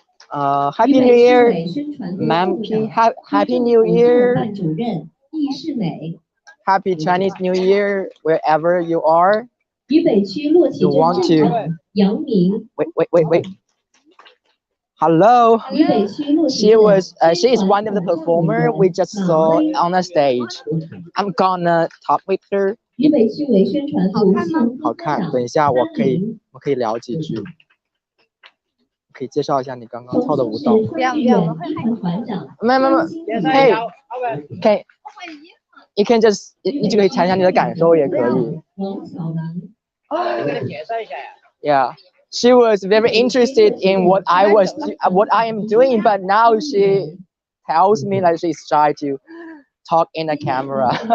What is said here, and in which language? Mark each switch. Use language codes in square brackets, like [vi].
[en] Happy New Year, ma'am. Happy New Year. [zh] 办主任易世美， [en] Happy Chinese New Year, wherever you are. [zh] 渝北区洛奇镇镇长杨明， [en] Wait. Hello. Hello. She is one of the performer we just saw on the stage. I'm gonna talk with her. [zh] 渝北区委宣传部相好看，等一下我可以聊几句，可以介绍一下你刚刚跳的舞蹈。不要，团长。没，嘿，OK， [en] you can just [zh] 你就可以谈一下你的感受也可以。王小明。介绍一下呀。 [en] Yeah, she was very interested in what I am doing, but now she tells me that she's shy to talk in the camera.